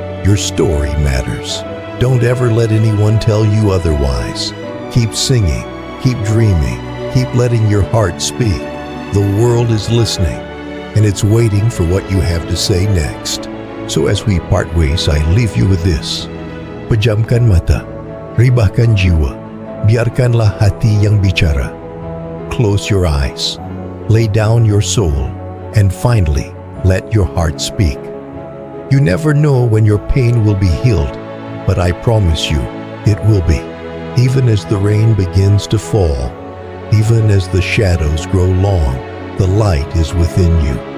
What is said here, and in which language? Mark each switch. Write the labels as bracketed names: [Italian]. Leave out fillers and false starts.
[English] Your story matters. Don't ever let anyone tell you otherwise. Keep singing, keep dreaming, keep letting your heart speak. The world is listening, and it's waiting for what you have to say next. So as we part ways, I leave you with this. [Indonesian] Pejamkan mata, ribahkan jiwa, biarkanlah hati yang bicara. [English] Close your eyes, lay down your soul, and finally, let your heart speak. You never know when your pain will be healed, but I promise you, it will be. Even as the rain begins to fall, even as the shadows grow long, the light is within you.